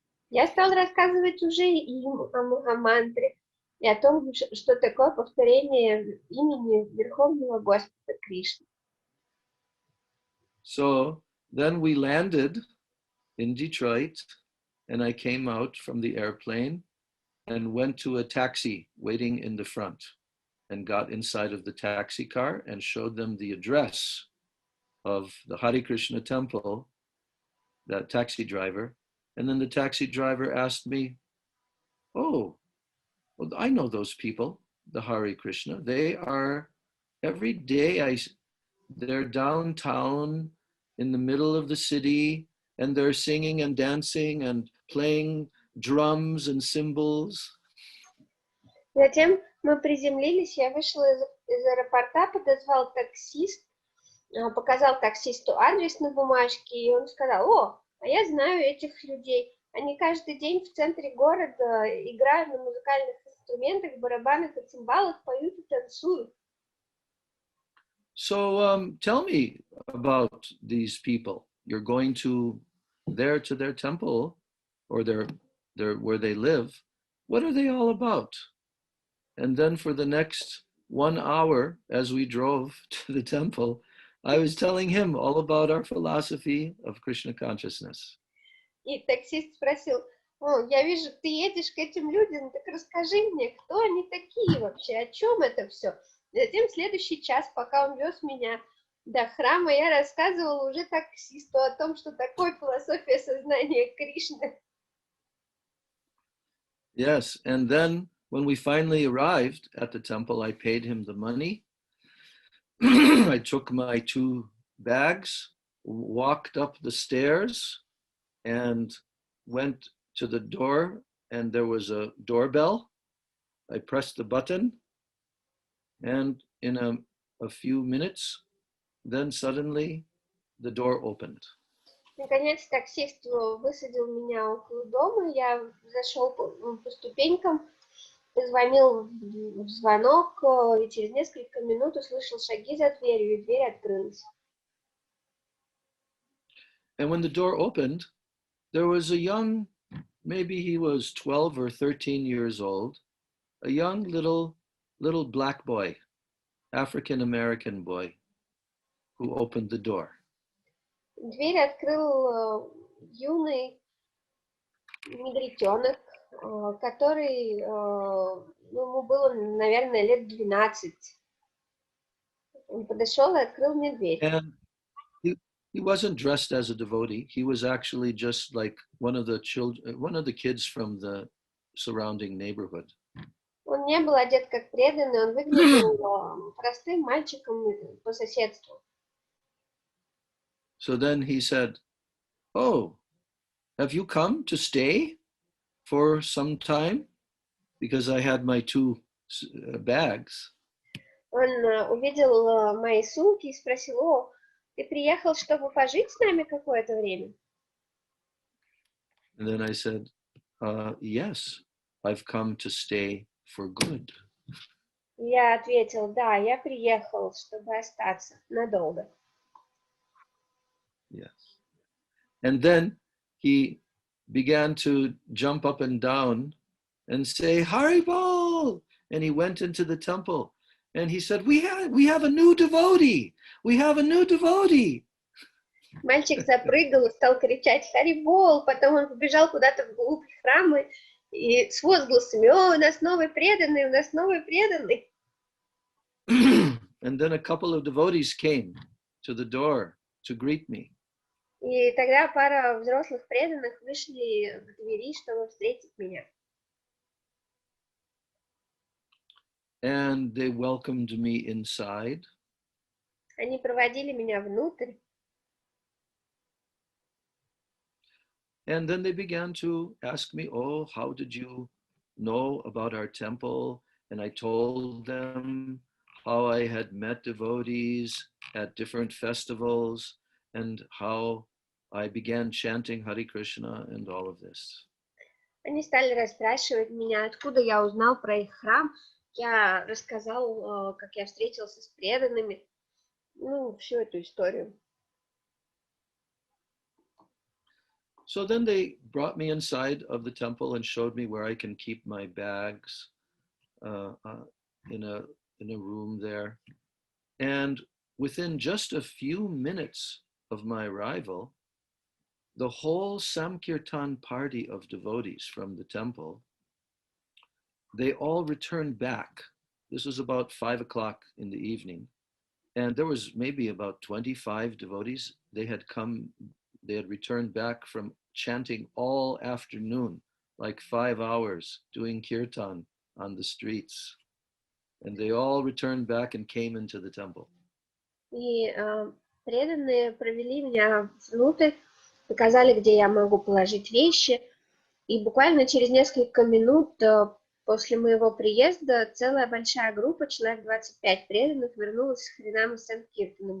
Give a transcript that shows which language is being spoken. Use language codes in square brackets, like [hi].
[ru] Я стал рассказывать уже им о махамантре и о том, что такое повторение имени Верховного Господа Кришны. [en] So then we landed in Detroit, and I came out from the airplane and went to a taxi waiting in the front and got inside of the taxi car and showed them the address of the Hare Krishna temple, that taxi driver. And then the taxi driver asked me, "Oh, well, I know those people, the Hare Krishna. They are, every day they're downtown in the middle of the city, and they're singing and dancing and playing drums and cymbals." [ru] Затем мы приземлились, я вышла из аэропорта, подозвал таксист, показал таксисту адрес на бумажке, и он сказал: "О, а я знаю этих людей. Они каждый день в центре города играют на музыкальных инструментах, барабанах и цимбалах, поют и танцуют." [en] So tell me about these people. You're going to their temple, or their where they live. What are they all about? And then for the next 1 hour, as we drove to the temple, I was telling him all about our philosophy of Krishna consciousness. [ru] И таксист спросил: "О, я вижу, ты едешь к этим людям, так расскажи мне, кто они такие вообще, о чем это все?" Затем следующий час, пока он вез меня до храма, я рассказывала уже таксисту о том, что такое философия сознания Кришны. [en] Yes, and then when we finally arrived at the temple, I paid him the money. I took my 2 bags, walked up the stairs, and went to the door, and there was a doorbell. I pressed the button, and in a few minutes, then suddenly the door opened. [ru] Наконец таксист высадил меня около дома, я зашел по ступенькам, Позвонил в звонок, и через несколько минут услышал шаги за дверью, и дверь открылась. [en] And when the door opened, there was a young, maybe he was 12 or 13 years old, a young little black boy, African-American boy, who opened the door. [ru] Дверь открыл юный негритенок, который, ему было, наверное, лет 12. Он подошел и открыл мне дверь. [en] And he wasn't dressed as a devotee. He was actually just like one of the kids from the surrounding neighborhood. [ru] Он не был одет как преданный, он выглядел простым мальчиком по соседству. [en] So then he said, "Oh, have you come to stay for some time? Because I had my 2 bags." [ru] Он увидел мои сумки и спросил: «О, ты приехал, чтобы пожить с нами какое-то время?» [en] And then I said, "Yes, I've come to stay for good." [ru] Я ответил: «Да, я приехал, чтобы остаться надолго». [en] Yes. And then he began to jump up and down and say, "Haribol!" And he went into the temple and he said, we have a new devotee. We have a new devotee. [ru] Мальчик запрыгал и стал кричать «Харибол!», потом он побежал куда-то вглубь храма и с возгласами: «О, у нас новый преданный, у нас новый преданный!» [en] And then a couple of devotees came to the door to greet me. [ru] И тогда пара взрослых преданных вышли к двери, чтобы встретить меня. [en] And they welcomed me inside. [ru] Они проводили меня внутрь. [en] And then they began to ask me, "Oh, how did you know about our temple?" And I told them how I had met devotees at different festivals and how I began chanting Hare Krishna and all of this. [ru] Они стали расспрашивать меня, откуда я узнал про их храм. Я рассказал, как я встретился с преданными, всю эту историю. [en] So then they brought me inside of the temple and showed me where I can keep my bags in a room there. And within just a few minutes of my arrival, the whole Samkirtan party of devotees from the temple, they all returned back. This was about 5 o'clock in the evening. And there was maybe about 25 devotees. They had returned back from chanting all afternoon, like 5 hours, doing kirtan on the streets. And they all returned back and came into the temple. [ru] И преданные провели меня внутрь, показали, где я могу положить вещи. И буквально через несколько минут после моего приезда целая большая группа, человек 25 преданных, вернулась с Харинам и Санкиртаном.